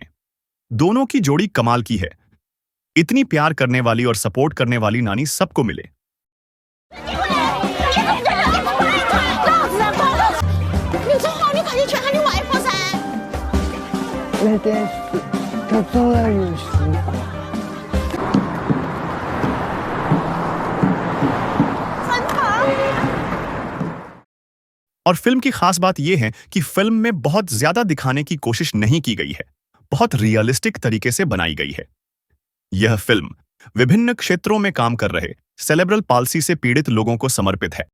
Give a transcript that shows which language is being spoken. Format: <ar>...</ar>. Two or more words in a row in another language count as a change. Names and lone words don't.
<hi>दोनों की जोड़ी कमाल की है। इतनी प्यार करने वाली और सपोर्ट करने वाली नानी सबको मिले।</hi> <zh>你最好你快点去喊你外婆噻。那电视它从来有时光。</zh> <hi>और फिल्म की खास बात यह है कि फिल्म में बहुत ज्यादा दिखाने की कोशिश नहीं की गई है, बहुत रियलिस्टिक तरीके से बनाई गई है। यह फिल्म विभिन्न क्षेत्रों में काम कर रहे</hi> <en>cerebral palsy</en> <hi>से पीड़ित लोगों को समर्पित है।</hi>